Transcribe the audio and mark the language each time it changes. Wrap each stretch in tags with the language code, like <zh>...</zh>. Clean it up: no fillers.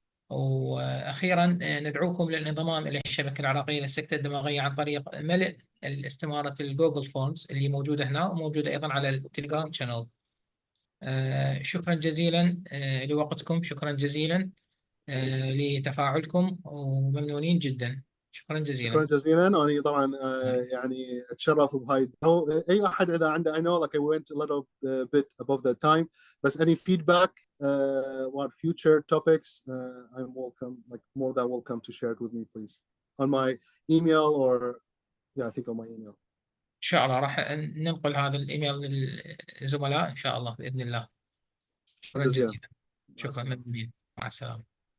<ar>وأخيرا ندعوكم للانضمام إلى الشبكة العراقية للسكتة الدماغية عن طريق ملء استمارة الجوجل فورمز اللي موجودة هنا وموجودة أيضا على التليجرام شانل. شكرا جزيلا لوقتكم. شكرا جزيلا لتفاعلكم وممنونين جدا. شكرا جزيلا. شكرا جزيلا. أنا طبعا يعني أتشرف بهاي أي أحد إذا عنده</ar> <en>I know like I went a little bit above the time, but any feedback what future topics I'm welcome, like more than welcome to share it with me please on my email or I think on my email.</en> <ar>إن شاء الله راح ننقل هذا الإيميل للزملاء إن شاء الله بإذن الله. شكرا جزيلا. شكرا. مع السلامة.</ar>